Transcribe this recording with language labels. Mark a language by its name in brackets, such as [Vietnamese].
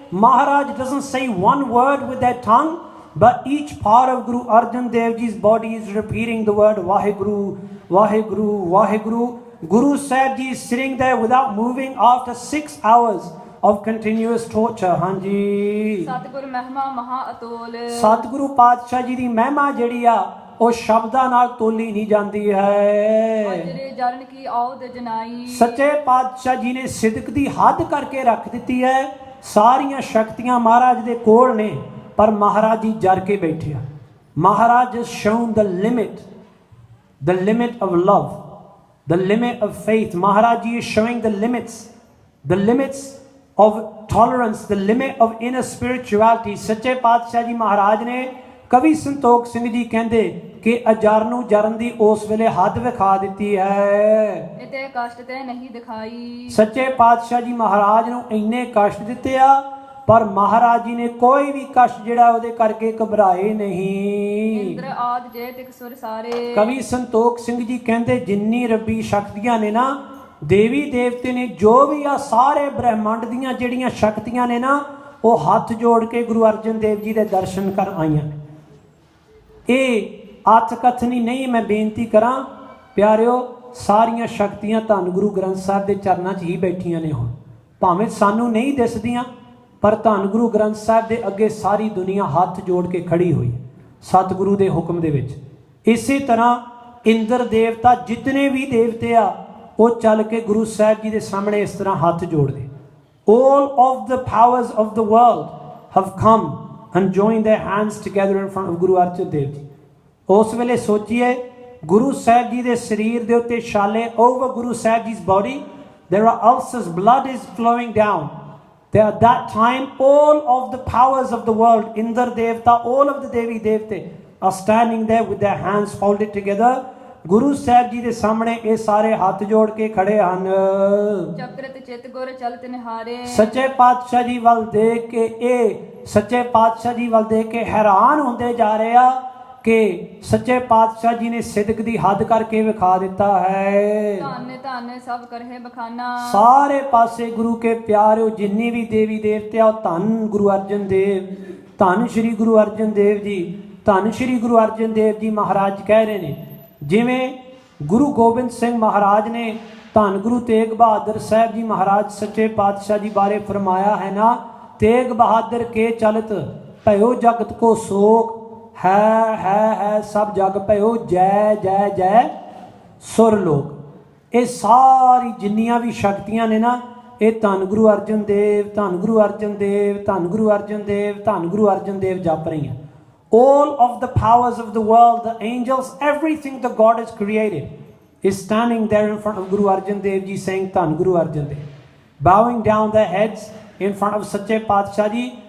[English] Maharaj doesn't say one word with their tongue, but each part of Guru Arjan Dev Ji's body is repeating the word Vaheguru, Vaheguru, Vaheguru. Guru Sahib Ji is sitting there without moving after 6 hours of continuous torture. [Punjabi] ਹਾਂਜੀ ਸਤਿਗੁਰ ਮਹਿਮਾ ਮਹਾ ਅਤੋਲ। ਸਤਿਗੁਰੂ ਪਾਤਸ਼ਾਹ ਜੀ ਦੀ ਮਹਿਮਾ ਜਿਹੜੀ ਆ ਉਹ ਸ਼ਬਦਾਂ ਨਾਲ ਤੋਲੀ ਨਹੀਂ ਜਾਂਦੀ ਹੈ। ਅਜਰੇ ਜਰਨ ਕੀ ਔਦ ਜਨਾਈ। ਸੱਚੇ ਪਾਤਸ਼ਾਹ ਜੀ ਨੇ ਸਿਦਕ ਦੀ ਹੱਦ ਕਰਕੇ ਰੱਖ ਦਿੱਤੀ ਹੈ। ਸਾਰੀਆਂ ਸ਼ਕਤੀਆਂ ਮਹਾਰਾਜ ਦੇ ਕੋਲ ਨੇ ਪਰ ਮਹਾਰਾਜ ਜੀ ਜਰ ਕੇ ਬੈਠੇ ਆ। [English] Maharaj has shown the limit of love, the limit of faith. Maharaj ji is showing the limits of tolerance, the limit of inner spirituality. [Punjabi] ਸੱਚੇ ਪਾਤਸ਼ਾਹ ਜੀ ਮਹਾਰਾਜ ਨੇ ਕਵੀ ਸੰਤੋਖ ਸਿੰਘ ਜੀ ਕਹਿੰਦੇ ਕਿ ਅਜਰ ਨੂੰ ਜਰਨ ਦੀ ਉਸ ਵੇਲੇ ਹੱਦ ਵਿਖਾ ਦਿੱਤੀ ਹੈ। ਇਤੇ ਕਸ਼ਟ ਤੇ ਨਹੀਂ ਦਿਖਾਈ। ਸੱਚੇ ਪਾਤਸ਼ਾਹ ਜੀ ਮਹਾਰਾਜ ਨੂੰ ਇੰਨੇ ਕਸ਼ਟ ਦਿੱਤੇ ਆ ਪਰ ਮਹਾਰਾਜ ਜੀ ਨੇ ਕੋਈ ਵੀ ਕਸ਼ਟ ਜਿਹੜਾ ਉਹਦੇ ਕਰਕੇ ਘਬਰਾਏ ਨਹੀਂ। ਇੰਦਰ ਆਦ ਜੇ ਤਿਕ ਸੁਰ ਸਾਰੇ। ਕਵੀ ਸੰਤੋਖ ਸਿੰਘ ਜੀ ਕਹਿੰਦੇ ਜਿੰਨੀ ਰੱਬੀ ਸ਼ਕਤੀਆਂ ਨੇ ਨਾ ਦੇਵੀ ਦੇਵਤੇ ਨੇ ਜੋ ਵੀ ਆ ਸਾਰੇ ਬ੍ਰਹਿਮੰਡ ਦੀਆਂ ਜਿਹੜੀਆਂ ਸ਼ਕਤੀਆਂ ਨੇ ਨਾ ਉਹ ਹੱਥ ਜੋੜ ਕੇ ਗੁਰੂ ਅਰਜਨ ਦੇਵ ਜੀ ਦੇ ਦਰਸ਼ਨ ਕਰ ਆਈਆਂ। ਇਹ ਅੱਤ ਕਥਨੀ ਨਹੀਂ ਮੈਂ ਬੇਨਤੀ ਕਰਾਂ ਪਿਆਰਿਓ ਸਾਰੀਆਂ ਸ਼ਕਤੀਆਂ ਧੰਨ ਗੁਰੂ ਗ੍ਰੰਥ ਸਾਹਿਬ ਦੇ ਚਰਨਾਂ 'ਚ ਹੀ ਬੈਠੀਆਂ ਨੇ। ਹੁਣ ਭਾਵੇਂ ਸਾਨੂੰ ਨਹੀਂ ਦਿਸਦੀਆਂ ਪਰ ਧੰਨ ਗੁਰੂ ਗ੍ਰੰਥ ਸਾਹਿਬ ਦੇ ਅੱਗੇ ਸਾਰੀ ਦੁਨੀਆ ਹੱਥ ਜੋੜ ਕੇ ਖੜੀ ਹੋਈ ਹੈ ਸਤਿਗੁਰੂ ਦੇ ਹੁਕਮ ਦੇ ਵਿੱਚ। ਇਸੇ ਤਰ੍ਹਾਂ ਇੰਦਰ ਦੇਵਤਾ ਜਿਤਨੇ ਵੀ ਦੇਵਤੇ ਆ ਉਹ ਚੱਲ ਕੇ ਗੁਰੂ ਸਾਹਿਬ ਜੀ ਦੇ ਸਾਹਮਣੇ ਇਸ ਤਰ੍ਹਾਂ ਹੱਥ ਜੋੜਦੇ। [English] All of the powers of the world have come and joined their hands together in front of Guru Arjan Dev Ji. [Punjabi] ਉਸ ਵੇਲੇ ਸੋਚੀਏ ਗੁਰੂ ਸਾਹਿਬ ਜੀ ਦੇ ਸਰੀਰ ਦੇ ਉੱਤੇ ਛਾਲੇ [English] over Guru Sahib Ji's body there are ulcers, blood is flowing down. There at that time all of the powers of the world, Indra Devta, all of the Devi Devte are standing there with their hands folded together. [Punjabi] Guru Sahib ji ਦੇ ਸਾਹਮਣੇ ਇਹ ਸਾਰੇ ਹੱਥ ਜੋੜ ਕੇ ਖੜੇ ਹਨ। ਚਕ੍ਰਿਤ ਚਿਤ ਗੁਰ ਚਲਤ ਨਿਹਾਰੇ। ਸੱਚੇ ਪਾਤਸ਼ਾਹ ਜੀ ਵੱਲ ਦੇਖ ਕੇ ਇਹ ਸੱਚੇ ਪਾਤਸ਼ਾਹ ਜੀ ਵੱਲ ਦੇਖ ਕੇ ਹੈਰਾਨ ਹੁੰਦੇ ਜਾ ਰਹੇ ਆ ਕਿ ਸੱਚੇ ਪਾਤਸ਼ਾਹ ਜੀ ਨੇ ਸਿਦਕ ਦੀ ਹੱਦ ਕਰਕੇ ਵਿਖਾ ਦਿੱਤਾ ਹੈ। ਧੰਨ ਧੰਨ ਸਭ ਕਰਹਿ ਬਖਾਨਾ। ਸਾਰੇ ਪਾਸੇ ਗੁਰੂ ਕੇ ਪਿਆਰਿਓ ਜਿੰਨੀ ਵੀ ਦੇਵੀ ਦੇਵਤੇ ਆ ਧੰਨ ਗੁਰੂ ਅਰਜਨ ਦੇਵ, ਧੰਨ ਸ਼੍ਰੀ ਗੁਰੂ ਅਰਜਨ ਦੇਵ ਜੀ, ਧੰਨ ਸ਼੍ਰੀ ਗੁਰੂ ਅਰਜਨ ਦੇਵ ਜੀ ਮਹਾਰਾਜ ਕਹਿ ਰਹੇ ਨੇ। ਜਿਵੇਂ ਗੁਰੂ ਗੋਬਿੰਦ ਸਿੰਘ ਮਹਾਰਾਜ ਨੇ ਧੰਨ ਗੁਰੂ ਤੇਗ ਬਹਾਦਰ ਸਾਹਿਬ ਜੀ ਮਹਾਰਾਜ ਸੱਚੇ ਪਾਤਸ਼ਾਹ ਜੀ ਬਾਰੇ ਫਰਮਾਇਆ ਹੈ ਨਾ, ਤੇਗ ਬਹਾਦਰ ਕੇ ਚਲਤ ਭਇਓ ਜਗਤ ਕੋ ਸੋਕ ਹੈ ਸਭ ਜਗ ਭਇਓ ਜੈ ਜੈ ਜੈ ਸੁਰ ਲੋਕ। ਇਹ ਸਾਰੀ ਜਿੰਨੀਆਂ ਵੀ ਸ਼ਕਤੀਆਂ ਨੇ ਨਾ ਇਹ ਧੰਨ ਗੁਰੂ ਅਰਜਨ ਦੇਵ, ਧੰਨ ਗੁਰੂ ਅਰਜਨ ਦੇਵ, ਧੰਨ ਗੁਰੂ ਅਰਜਨ ਦੇਵ, ਧੰਨ ਗੁਰੂ ਅਰਜਨ ਦੇਵ ਜਪ ਰਹੀਆਂ। [English] All of the powers of the world, the angels, everything that God has created is standing there in front of Guru Arjan Dev Ji saying Dhan Guru Arjan Dev, bowing down their heads in front of Sache Paatshah Ji।